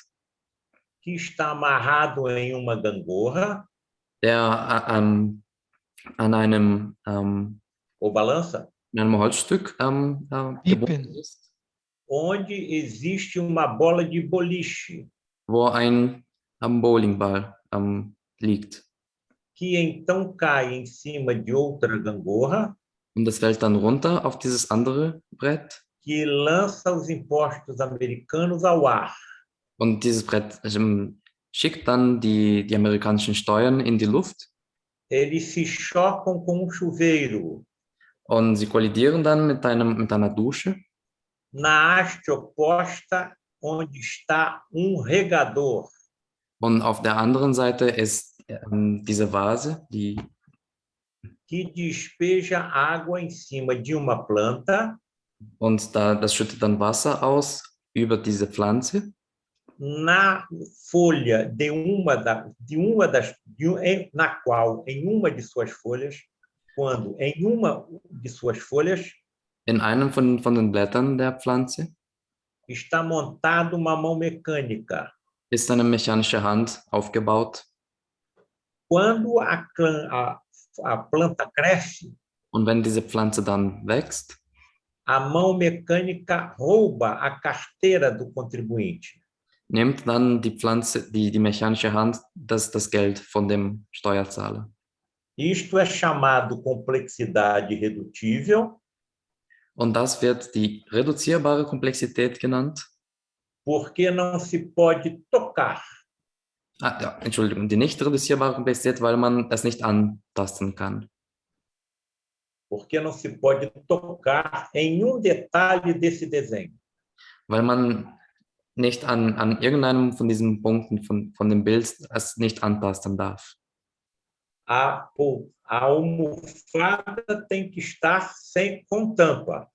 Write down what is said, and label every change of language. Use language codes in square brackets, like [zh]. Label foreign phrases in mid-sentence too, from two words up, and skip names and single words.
[pt] Que está amarrado em uma gangorra. [de] Der an einem [pt] ou balança. [de] In einem Holzstück gebunden ist. [pt] Onde existe uma bola de boliche. [de] Wo ein Bowlingball liegt. [pt] Que então cai em cima de outra gangorra. [de] Und das fällt dann runter auf dieses andere Brett. [pt] Que lança os impostos americanos ao ar. [de] Und dieses Brett schickt dann die amerikanischen Steuern in die Luft. [pt] Eles se chocam com chuveiro. [de] Und sie kollidieren dann mit einer Dusche. [pt] Na haste oposta, onde está regador. [de] Und auf der anderen Seite ist diese Vase, [pt] que despeja água em cima de uma planta. [de] Und das schüttet dann Wasser aus über diese Pflanze. [pt] Na folha na qual em uma de suas folhas, quando em uma de suas folhas [de] in einem von den Blättern der Pflanze [pt] está montado uma mão mecânica. [de] Ist eine mechanische Hand aufgebaut. [pt] Quando a planta cresce, [de] und wenn diese Pflanze dann wächst, [pt] a mão mecânica rouba a carteira do contribuinte. [de] Nimmt dann die Pflanze, die mechanische Hand, das Geld von dem Steuerzahler. [pt] Isto é chamado complexidade redutível. [de] Und das wird die reduzierbare Komplexität genannt. [pt] Porque não se pode tocar. [de] Entschuldigung, die nicht reduzierbare Komplexität, weil man es nicht antasten kann. [pt] Porque não se pode tocar em detalhe desse desenho. [de] Weil man nicht an irgendeinem von diesen Punkten von dem Bild es nicht antasten darf. [pt] A almofada tem que estar com tampa.